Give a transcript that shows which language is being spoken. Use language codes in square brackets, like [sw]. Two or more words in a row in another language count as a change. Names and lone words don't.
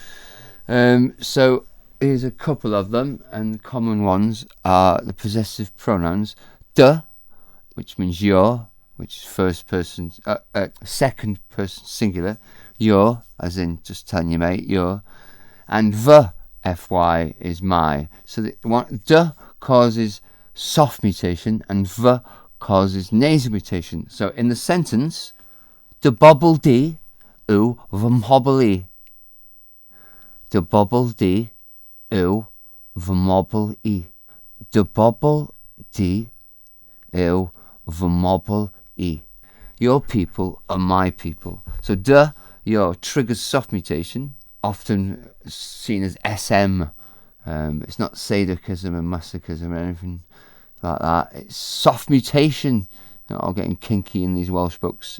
[en] So here's a couple of them, and the common ones are the possessive pronouns de, which means your, which is first person, second person singular, your, as in just telling your mate, your, and fy is my. So de causes soft mutation and v causes nasal mutation. So in the sentence, [cy] de bobl di yw fy mhobl I. De bobl di yw fy mobl I. De bobl di yw fy mobl I. [en] Your people are my people. So your triggers soft mutation, often seen as SM. It's not sadism and masochism or anything like that. It's soft mutation. They're all getting kinky in these Welsh books.